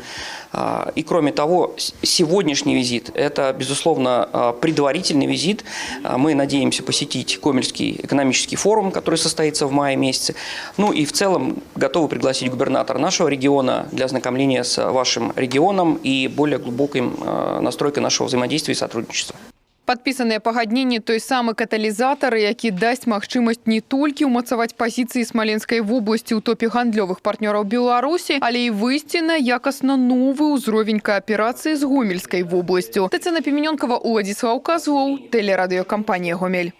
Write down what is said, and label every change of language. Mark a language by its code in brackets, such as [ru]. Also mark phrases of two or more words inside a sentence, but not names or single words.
[ru] И кроме того, сегодняшний визит – это, безусловно, предварительный визит. Мы надеемся посетить Гомельский экономический форум, который состоится в мае месяце. Ну и в целом готовы пригласить губернатора нашего региона для ознакомления с вашим регионом и более глубокой настройкой нашего взаимодействия и сотрудничества. [be] Падпісаныя пагадненні той самы каталізатар, які дасць магчымасць не толькі ўмацаваць пазіцыі Смаленскай вобласці ў топе гандлёвых партнёраў Беларусі, але і выйсці на якасна новы ўзровень кааперацыі з Гомельскай вобласцю. Тацяна Піменёнкава, Уладзіслаў Казлоў, тэлерадыёкампанія «Гомель».